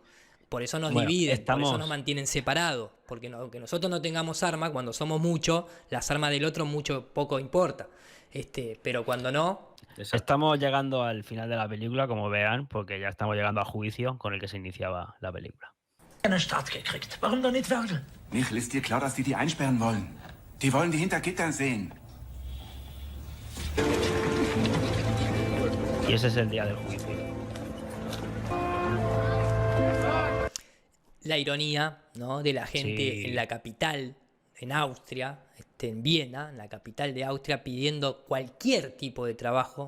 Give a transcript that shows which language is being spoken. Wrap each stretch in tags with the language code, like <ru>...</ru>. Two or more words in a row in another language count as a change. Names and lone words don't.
<es>Por eso nos dividen, por eso nos mantienen separados. Porque aunque nosotros no tengamos armas, cuando somos muchos, las armas del otro poco importa. Pero cuando no... Estamos llegando al final de la película, como verán, porque ya estamos llegando al juicio con el que se iniciaba la película.</es> <de>Eine Stadt gekriegt. Warum doch nicht werkeln? Michel, ist dir klar, dass die einsperren wollen? Die wollen die hinter Gittern sehen.</de> <es>Y ese es el día del juicio. La ironía, ¿no?, de la gente en la capital, en Austria, en Viena, en la capital de Austria, pidiendo cualquier tipo de trabajo.</es>